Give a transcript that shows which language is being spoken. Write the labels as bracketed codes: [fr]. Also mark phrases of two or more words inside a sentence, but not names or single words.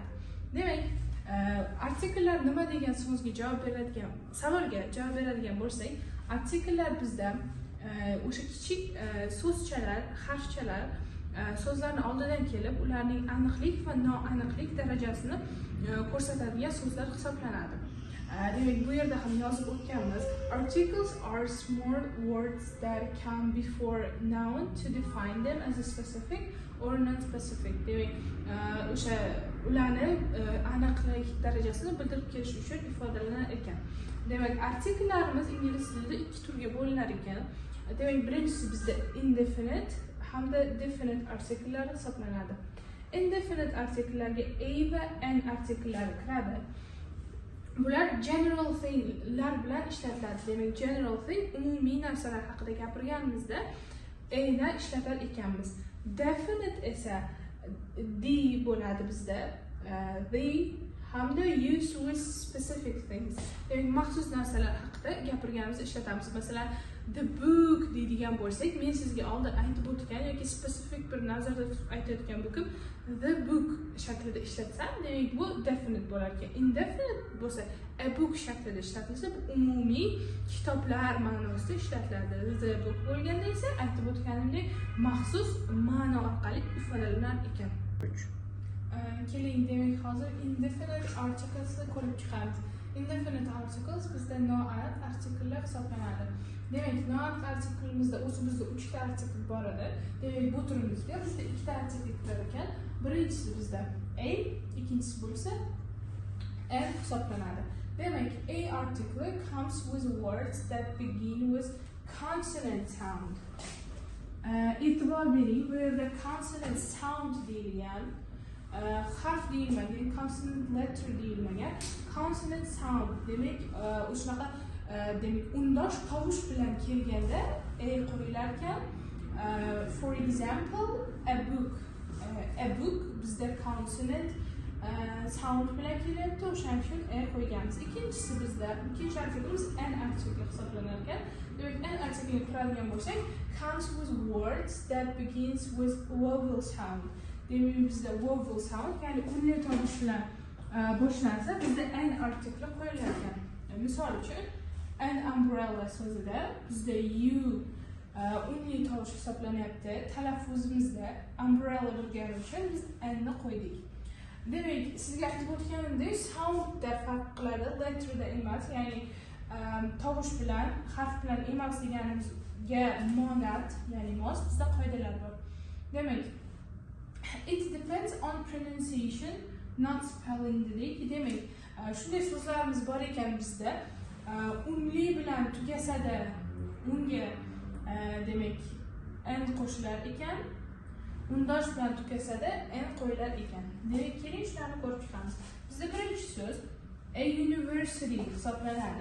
[uz] Demak, artikellar nima degan savolga javob beradigan bo'lsak, artikellar bizda o'sha kichik so'zchalar, harfchalar so'zlarning oldidan kelib, ularning aniqlik va noaniqlik darajasini ko'rsatadigan so'zlar hisoblanadi. Demak, bu yerda ham yozib o'tganmiz. [en] Articles are small words that come before noun to define them as a specific or non-specific. [uz] Demak, o'sha ularni aniqlik darajasini bildirib kelish uchun ifodalanar ekan. Demak, artikellarimiz ingliz tilida 2 turga bo'linar ekan. Demak, birinchisi bizda indefinite hamda definite artikellar hisoblanadi. Indefinite artikellarga a va n artikellari kiradi. Bular [en] general thinglar [uz] bilan ishlatiladi. Demak, [en] general thing [uz] umumiy narsalar haqida gapirganimizda a ni ishlatar ekanmiz. Definite esa d bo'ladi bizda. [en] The hamda used with specific things. [uz] Demak, maxsus narsalar haqida gapirganimizda ishlatamiz. Masalan, [en] the book [uz] deydigan bo'lsak, men sizga oldin aytib o'tgan yoki specific bir nazarda tutib aytayotgan bo'lib, [en] the book [uz] shaklida ishlatsam, demak bu definite bo'lar ekan. Indefinite bo'lsa, [en] a book [uz] shaklida ishlatilsa, bu umumiy kitoblar ma'nosida ishlatiladi. [en] The book [uz] bo'lganda esa aytib o'tganimdek maxsus ma'no orqali ifodalanar ekan. Keling, demak, hozir indefinite artiklesni ko'rib chiqamiz. [en] Indefinite articles [uz] bizda noaniq artikellar hisoblanadi. Demak, noaniq artikelimizda o'zimizda 3 ta artikel bor edi. Demak, bu turimizga bizda 2 ta artikel kirar ekan. Birinchisi bizda a, ikkinchisi bo'lsa n hisoblanadi. Demak, [en] a article comes with words that begin with consonant sound. [uz] E'tibor bering, bu yerda [en] consonant sound [uz] deyilgan. Harf deyilmagan, [en] consonant letter [uz] deyilmagan. [en] Consonant sound [uz] demak, o'shanaqa demak, undosh tovush bilan kelganda qo'yilar ekan. [en] For example, a book. A book [uz] bizda [en] consonant sound [uz] bilan kelyapti, o'shaning uchun qo'yganmiz. Ikkinchisi bizda, ikkinchi artikelimiz n artikel hisoblanar ekan. Demak, n artikelni ko'radigan bo'lsak, [en] comes with words that begins with vowel sound. [uz] Demak, bizda vowel sound, ya'ni unli tovush bilan boshlansa, bizda n artikli qo'yilar ekan. Misol uchun, [en] an umbrella [uz] so'zida bizda u unli tovush hisoblanyapti. Talaffuzimizda umbrella bo'lgani uchun biz n ni qo'ydik. Demak, sizga aytib o'tganimdek, soundda farq qiladi, letterda emas, ya'ni tovush bilan, harf bilan emas deganimizga monad, ya'ni mos bizda qoidalar bor. Demak, [en] it depends on pronunciation, not spelling dedik. [uz] Demak, shunday so'zlarimiz bor ekan bizda. Unli bilan tugasada unga demak n qo'shilar ekan. Undosh bilan tugasada n qo'yilar ekan. Demak, keling shularni ko'rib chiqamiz. Bizda birinchi so'z [en] a university [uz] hisoblanadi.